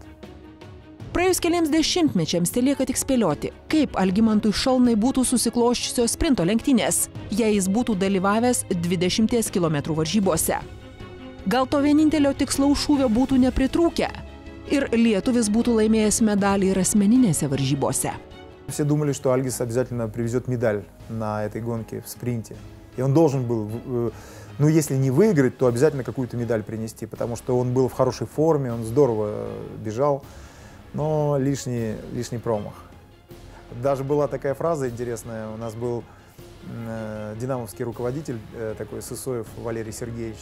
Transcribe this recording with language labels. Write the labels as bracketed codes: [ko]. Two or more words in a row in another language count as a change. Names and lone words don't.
[lt] Praėjus keliems dešimtmečiams telieka tik spėlioti, kaip Algimantui Šalnai būtų susikloščiusios sprinto lenktynės, jei jis būtų dalyvavęs 20 km varžybose. Gal to vienintelio tikslaus šūvio būtų nepritrūkę ir lietuvis būtų laimėjęs medalį ir asmeninėse varžybose. [ru] Все думали, что Альгис обязательно привезет медаль на этой гонке в спринте. И он должен был, ну если не выиграть, то обязательно какую-то медаль принести, потому что он был в хорошей форме, он здорово бежал. Но лишний промах. Даже была такая фраза интересная. У нас был динамовский руководитель, такой Сысоев Валерий Сергеевич.